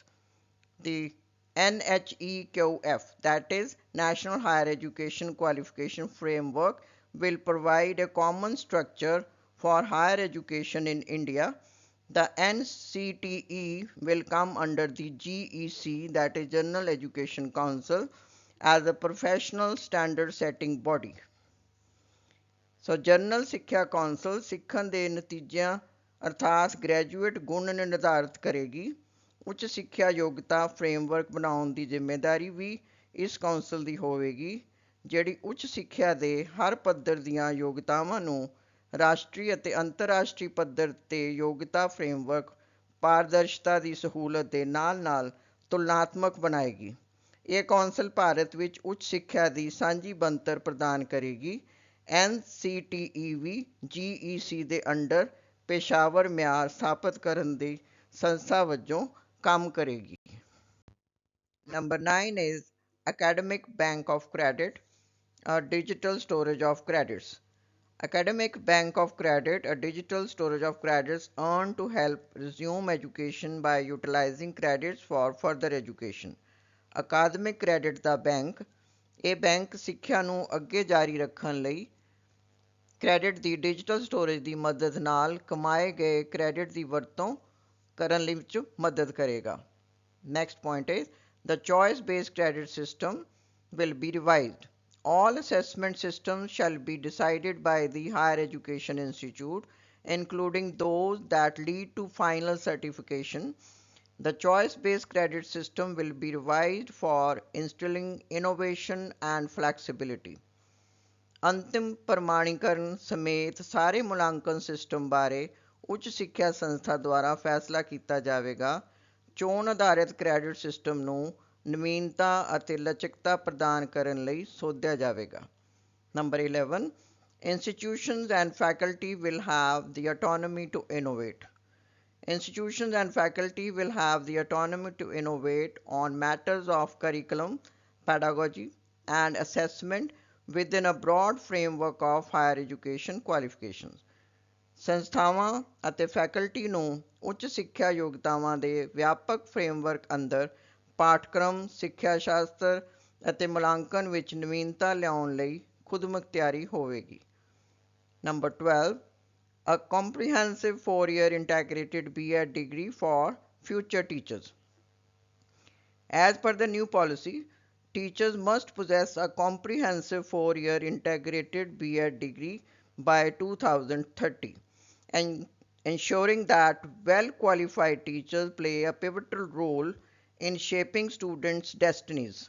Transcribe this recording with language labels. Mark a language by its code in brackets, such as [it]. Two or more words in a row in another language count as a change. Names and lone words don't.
[en] The NHEQF, that is National Higher Education Qualification Framework, will provide a common structure for higher education in India. The NCTE will come under the GEC, that is General Education Council, as a professional standard setting body. [pa] So ਜਨਰਲ ਸਿੱਖਿਆ ਕੌਂਸਲ ਸਿੱਖਣ ਦੇ ਨਤੀਜਿਆਂ ਅਰਥਾਤ ਗ੍ਰੈਜੂਏਟ ਗੁਣ ਨਿਰਧਾਰਿਤ ਕਰੇਗੀ। ਉੱਚ ਸਿੱਖਿਆ ਯੋਗਤਾ ਫਰੇਮਵਰਕ ਬਣਾਉਣ ਦੀ ਜ਼ਿੰਮੇਵਾਰੀ ਵੀ ਇਸ ਕੌਂਸਲ ਦੀ ਹੋਵੇਗੀ, ਜਿਹੜੀ ਉੱਚ ਸਿੱਖਿਆ ਦੇ ਹਰ ਪੱਧਰ ਦੀਆਂ ਯੋਗਤਾਵਾਂ ਨੂੰ ਰਾਸ਼ਟਰੀ ਅਤੇ ਅੰਤਰਰਾਸ਼ਟਰੀ ਪੱਧਰ ਤੇ ਯੋਗਤਾ ਫਰੇਮਵਰਕ ਪਾਰਦਰਸ਼ਤਾ ਦੀ ਸਹੂਲਤ ਦੇ ਨਾਲ-ਨਾਲ ਤੁਲਨਾਤਮਕ ਬਣਾਏਗੀ। ਇਹ ਕੌਂਸਲ ਭਾਰਤ ਵਿੱਚ ਉੱਚ ਸਿੱਖਿਆ ਦੀ ਸਾਂਝੀ ਬਣਤਰ ਪ੍ਰਦਾਨ ਕਰੇਗੀ। NCTE ਵੀ GEC ਦੇ ਅੰਡਰ ਪੇਸ਼ਾਵਰ ਮਿਆਰ ਸਥਾਪਿਤ ਕਰਨ ਦੀ ਸੰਸਥਾ ਵਜੋਂ ਕੰਮ ਕਰੇਗੀ। [en] Number 9 is Academic Bank of Credit, a digital storage of credits. Academic Bank of Credit, a digital storage of credits earned to help resume education by utilizing credits for further education. [pa] ਅਕਾਦਮਿਕ ਕ੍ਰੈਡਿਟ ਦਾ ਬੈਂਕ, ਇਹ ਬੈਂਕ ਸਿੱਖਿਆ ਨੂੰ ਅੱਗੇ ਜਾਰੀ ਰੱਖਣ ਲਈ ਕ੍ਰੈਡਿਟ ਦੀ ਡਿਜੀਟਲ ਸਟੋਰੇਜ ਦੀ ਮਦਦ ਨਾਲ ਕਮਾਏ ਗਏ ਕ੍ਰੈਡਿਟ ਦੀ ਵਰਤੋਂ ਕਰਨ ਲਈ ਵਿੱਚ ਮਦਦ ਕਰੇਗਾ। [en] Next point is the choice-based credit system will be revised. All assessment systems shall be decided by the Higher Education Institute, including those that lead to final certification. The choice-based credit system will be revised for instilling innovation and flexibility. [pa] ਅੰਤਿਮ ਪ੍ਰਮਾਣੀਕਰਨ ਸਮੇਤ ਸਾਰੇ ਮੁਲਾਂਕਣ ਸਿਸਟਮ ਬਾਰੇ ਉੱਚ ਸਿੱਖਿਆ ਸੰਸਥਾ ਦੁਆਰਾ ਫੈਸਲਾ ਕੀਤਾ ਜਾਵੇਗਾ। ਚੋਣ ਆਧਾਰਿਤ ਕ੍ਰੈਡਿਟ ਸਿਸਟਮ ਨੂੰ ਨਵੀਨਤਾ ਅਤੇ ਲਚਕਤਾ ਪ੍ਰਦਾਨ ਕਰਨ ਲਈ ਸੋਧਿਆ ਜਾਵੇਗਾ। [en] Number 11, institutions and faculty will have the autonomy to innovate. Institutions and faculty will have the autonomy to innovate on matters of curriculum, pedagogy, and assessment within a broad framework of higher education qualifications. [pa] ਸੰਸਥਾਵਾਂ ਅਤੇ ਫੈਕਲਟੀ ਨੂੰ ਉੱਚ ਸਿੱਖਿਆ ਯੋਗਤਾਵਾਂ ਦੇ ਵਿਆਪਕ ਫਰੇਮਵਰਕ ਅੰਦਰ ਪਾਠਕ੍ਰਮ, ਸਿੱਖਿਆ ਸ਼ਾਸਤਰ ਅਤੇ ਮੁਲਾਂਕਣ ਵਿੱਚ ਨਵੀਨਤਾ ਲਿਆਉਣ ਲਈ ਖੁਦਮੁਖਤਿਆਰੀ ਹੋਵੇਗੀ। [en] Number 12, a comprehensive 4-year integrated B.Ed degree for future teachers. As per the new policy, teachers must possess a comprehensive 4-year integrated B.Ed degree by 2030 and ensuring that well qualified teachers play a pivotal role in shaping students' destinies.